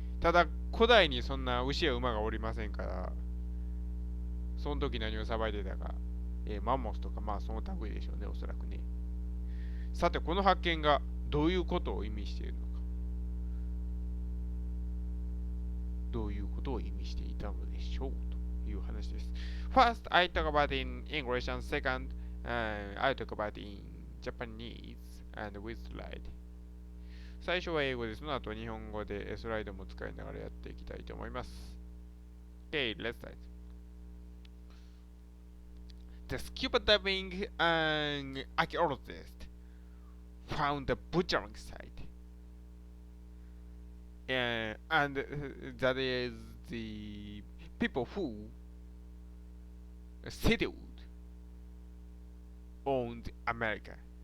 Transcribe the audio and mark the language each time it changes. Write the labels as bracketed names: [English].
[Japanese] ただ、古代にそんな牛や馬がおりませんから、その時何を裁いてたか、マンモスとか、まあその類でしょうね、おそらくね。さて、この発見がどういうことを意味しているのか。どういうことを意味していたのでしょうという話です。 [English] First, I talk about in English, and second, I talk about in Japanese and with slide. [Japanese] 最初は英語で、その後日本語でスライドも使いながらやっていきたいと思います。 [English] Okay, let's start. The scuba diving archaeologist found the butchering site, and that is the people who settled on America.